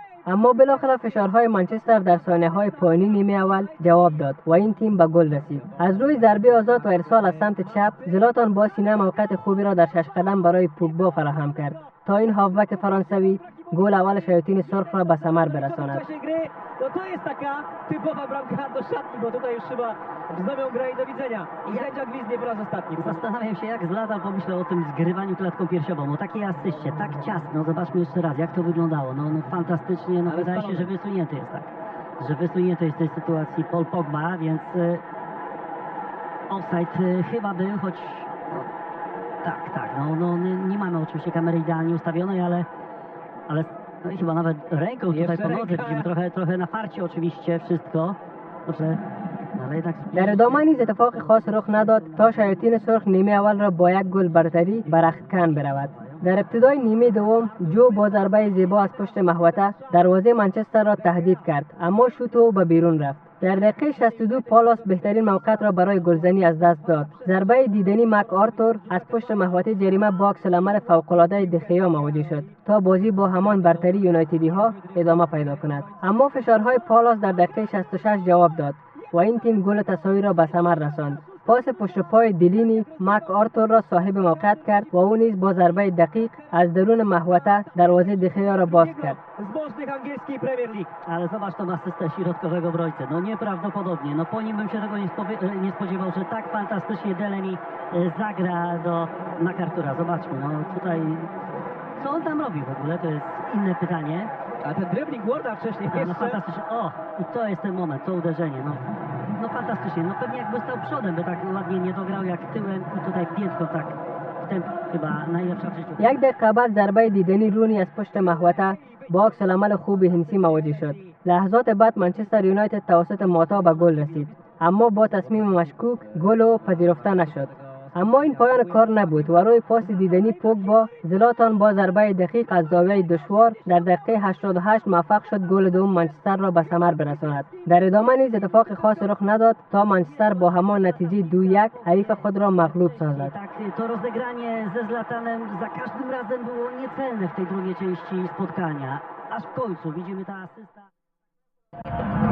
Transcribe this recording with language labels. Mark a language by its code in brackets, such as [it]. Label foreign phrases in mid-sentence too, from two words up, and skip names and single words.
[fa] اما بالاخره فشارهای منچستر در ثانیه‌های پایانی نیمه اول جواب داد و این تیم به گل رسید. از روی ضربه آزاد و ارسال از سمت چپ، زلاتان با سینه موقعیت خوبی را در 6 قدم برای پوگبا فراهم کرد تا این هافبک فرانسوی گل اول شیاطین سرخ را به ثمر برساند. [pl] No to jest taka typowa bramka do szatni, bo tutaj już chyba wznowią grę i do widzenia. I sędzia gwizdnie po raz ostatni. Zastanawiam się, jak Zlatan pomyślał o tym zgrywaniu klatką piersiową, o takiej asyście, tak ciasno. Zobaczmy jeszcze raz, jak to wyglądało. No fantastycznie, no wydaje się, że wysunięty jest, tak. Że wysunięty jest w tej sytuacji Paul Pogba, więc offside chyba był, choć tak, no nie mamy oczywiście kamery idealnie ustawionej, ale no i chyba nawet ręką tutaj po nodze widzimy, trochę na farcie oczywiście wszystko. Dobrze, ale jednak... [fa] در ادامه نیز اتفاق خاص رخ نداد تا شیاطین سرخ نیمه اول را با یک گل برتری به رختکن برود. در ابتدای نیمه دوم جو با ضربه زیبا از پشت محوطه دروازه منچستر را تهدید کرد، اما شوت او به بیرون رفت. در دقیقه 62 پالاس بهترین موقعیت را برای گلزنی از دست داد. ضربه دیدنی مک آرتور از پشت محوطه جریمه با عکس‌العمل فوق‌العاده دخیا مواجه شد تا بازی با همان برتری یونایتدی ها ادامه پیدا کند، اما فشارهای پالاس در دقیقه 66 جواب داد و این تیم گل تساوی را به ثمر رساند. پاس پشت پای دلینی مک آرتور را صاحب موقعیت کرد و او نیز با ضربه دقیق از درون محوطه دروازه دخیا را باز کرد. [pl] Ale zobacz tą asystę środkowego obrońcy, no nieprawdopodobnie, no po nim bym się tego nie spodziewał, że tak fantastycznie Deleni zagra do McArthur'a. Zobaczmy, no tutaj, co on tam robi w ogóle, to jest inne pytanie. A ten dribbling Warda wcześniej no fantastycznie, o, i to jest ten moment, to uderzenie, no fantastycznie, no pewnie jakby stał przodem, by tak ładnie nie dograł jak tyłem i tutaj piętką tak, w ten chyba najlepsza w życiu. [fa] یک دقیقه بعد ضربه دیدنی رونی از پشت محوطه با عکس‌العمل خوب هینسی مواجه شد. لحظات بعد منچستر یونایتد توسط ماتا به گل رسید، اما با تصمیم مشکوک گل او پذیرفته نشد. اما این پایان کار نبود و روی پاس دیدنی پوگبا زلاتان با ضربه دقیق از زاویه دشوار در دقیقه 88 موفق شد گل دوم منچستر را به ثمر برساند. در ادامه نیز اتفاق خاص رخ نداد تا منچستر با همان نتیجه 2-1 حریف خود را مغلوب سازد. [pl] To rozegranie ze Zlatanem za każdym razem było niecelne w tej drugiej części spotkania. Aż w końcu widzimy ta asysta.